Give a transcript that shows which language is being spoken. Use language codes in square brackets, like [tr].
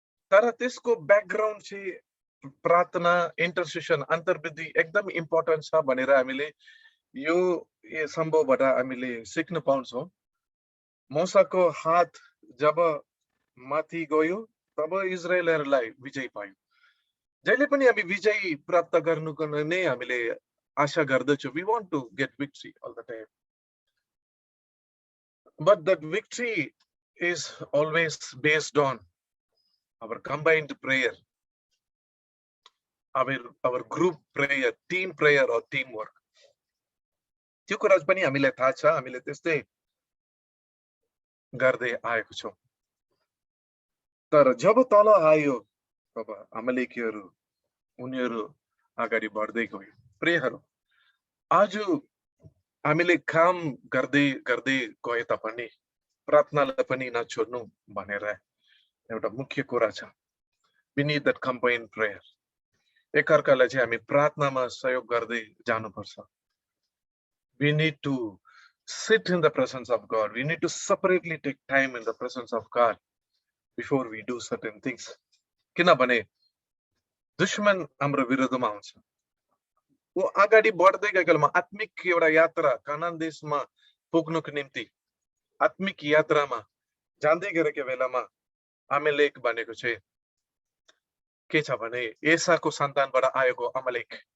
[ne] तर त्यसको ब्याकग्राउन्ड चाहिँ प्रार्थना, इन्टरसेसन, अन्तर्विधि एकदम इम्पोर्टेन्ट छ भनेर हामीले यो सम्भवबाट हामीले सिक्न पाउँछौँ। मोसाको हात जब माथि गयो तब इजरायलहरूलाई विजय पायो। जहिले पनि हामी विजय प्राप्त गर्नुको नै हामीले आशा गर्दछौँ। [en] We want to get victory all the time. But that victory is always based on our combined prayer, our group prayer, team prayer or teamwork. [ne] त्यो कुरा पनि हामीलाई थाहा छ, हामीले त्यस्तै गर्दै आएको छौँ। तर जब तल आयो तब अमालेकीहरू उनीहरू अगाडि बढ्दै गयो। प्रियहरू, आज हामीले काम गर्दै गर्दै गए तापनि प्रार्थनालाई पनि नछोड्नु भनेर एउटा मुख्य कुरा छ। [en] We need that combined prayer. [ne] एकअर्कालाई चाहिँ हामी प्रार्थनामा सहयोग गर्दै जानुपर्छ। [en] We need to sit in the presence of God. We need to separately take time in the presence of God before we do certain things. [ne] किनभने दुश्मन हाम्रो विरोधमा हुन्छ। वो अगाडि बढ्दै गएको बेलामा आत्मिक एउटा यात्रा कानान देशमा पुग्नुको निम्ति आत्मिक यात्रामा जाँदै गरेको बेलामा अमालेक भनेको चाहिँ के छ भने एसाको सन्तानबाट आएको अमालेक।